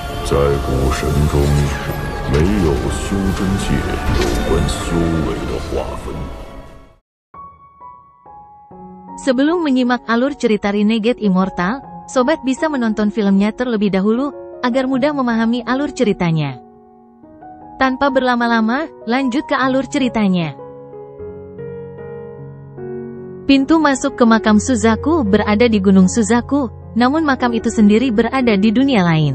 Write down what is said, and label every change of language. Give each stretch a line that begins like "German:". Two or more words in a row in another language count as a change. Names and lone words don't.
Chinese: 在古神中，没有修真界有关修为的划分。
Indonesian: Sebelum menyimak alur cerita Renegade Immortal, sobat bisa menonton filmnya terlebih dahulu, agar mudah memahami alur ceritanya. Tanpa berlama-lama, lanjut ke alur ceritanya. Pintu masuk ke makam Suzaku berada di Gunung Suzaku, namun makam itu sendiri berada di dunia lain.